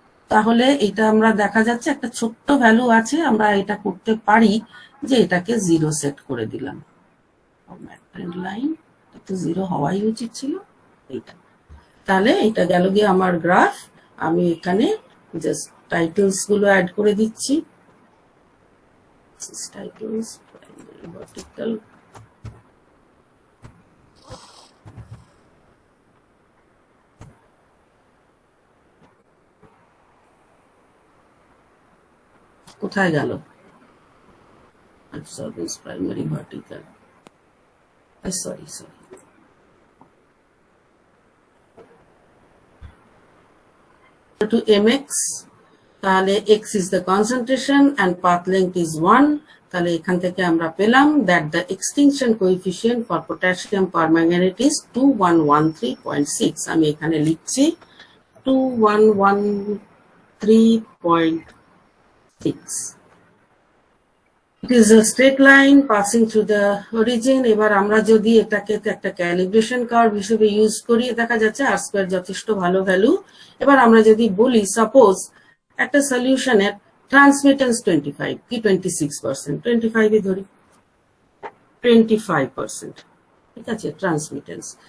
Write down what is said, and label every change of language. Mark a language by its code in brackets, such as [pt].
[bn] তাহলে এটা আমরা দেখা যাচ্ছে একটা ছোট্ট ভ্যালু আছে, আমরা এটা করতে পারি যে এটাকে 0 সেট করে দিলাম। ট্রেন্ড লাইন তো 0 হওয়াই উচিত ছিল এইটা। তাহলে এটা গেল গিয়ে আমার গ্রাফ। আমি এখানে জাস্ট টাইটেলস গুলো অ্যাড করে দিচ্ছি। [en] titles, primary vertical, [bn] কোথায় গেল [en] absorbance primary vertical, sorry to mx, তাহলে x is the concentration and path length is 1। [bn] তাহলে এখান থেকে আমরা পেলাম [en] that the extinction coefficient for potassium permanganate is 2113.6। [bn] আমি এখানে লিখছি 2113.6। [en] It is a straight line passing through the origin। [bn] এবার আমরা যদি এটাকে একটা ক্যালিব্রেশন কার্ভ হিসেবে ইউজ করি, দেখা যাচ্ছে আর স্কয়ার যথেষ্ট ভালো ভ্যালু। এবার আমরা যদি বলি সাপোজ একটা সলিউশনের ট্রান্সমিটেন্স 25 কি 26%, 25 এ ধরি 25%, ঠিক আছে ট্রান্সমিটেন্স।